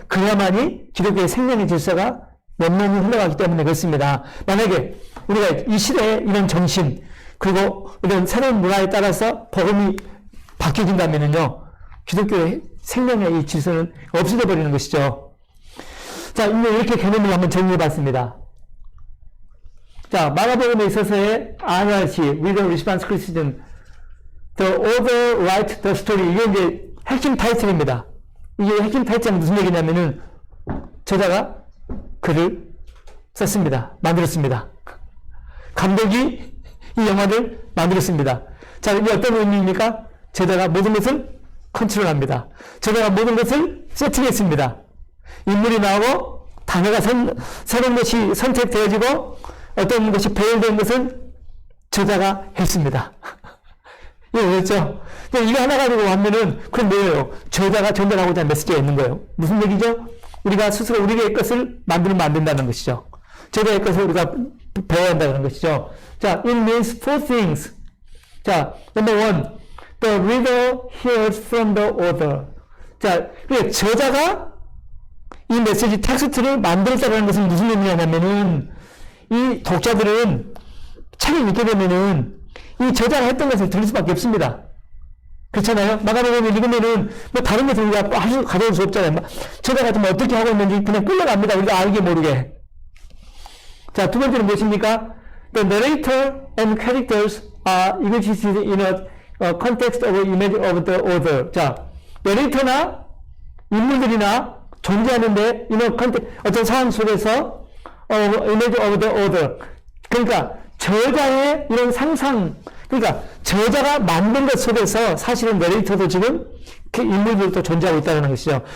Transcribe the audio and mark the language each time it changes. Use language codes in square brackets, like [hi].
[ko] 그야만이 기독교의 생명의 질서가 연면이 흘러가기 때문에 그렇습니다. 만약에 우리가 이 시대의 이런 정신, 그리고 이런 새로운 문화에 따라서 복음이 바뀌어진다면요, 기독교의 생명의 이 질서는 없어져 버리는 것이죠. 자, 이제 이렇게 개념을 한번 정리해 봤습니다. 자, 마가복음에 있어서의 RRC, Reader Response Criticism, [en] The Author Write the Story, [ko] 이게 이제 핵심 타이틀입니다. 이게 핵심 타이틀은 무슨 얘기냐면은, 저자가 글을 썼습니다. 만들었습니다. 감독이 이 영화를 만들었습니다. 자, 이게 어떤 의미입니까? 저자가 모든 것을 컨트롤합니다. 저자가 모든 것을 세팅했습니다. 인물이 나오고 단어가 새로운 것이 선택되어지고 어떤 것이 배열된 것은 저자가 했습니다. 이거 어렵죠? 이거 하나 가지고 하면은 그럼 뭐예요? 저자가 전달하고자 하는 메시지가 있는 거예요. 무슨 얘기죠? 우리가 스스로 우리의 것을 만들면 안 된다는 것이죠. 저자의 것을 우리가 배워야 한다는 것이죠. 자, [en] it means four things. [ko] 자, [en] number one, the reader hears from the author. [ko] 자, 그러니까 저자가 이 메시지 텍스트를 만들었다는 것은 무슨 의미냐면은 이 독자들은 책을 읽게 되면은 이 저자가 했던 것을 들을 수밖에 없습니다. 그렇잖아요? 마가복음을 읽으면은 뭐 다른 것을 우리가 가져올 수 없잖아요. 저자가 좀 어떻게 하고 있는지 그냥 끌려갑니다. 우리가 알게 모르게. 자, 두 번째는 무엇입니까? [en] The narrator and characters are exegeted in a context of image of the author. [ko] 자, 내레이터나 인물들이나 존재하는데 이런 어떤 상황 속에서 [en] image of the author. [ko] 그러니까 저자의 이런 상상, 그러니까 저자가 만든 것 속에서 사실은 내레이터도 지금 그 인물들도 존재하고 있다는 것이죠.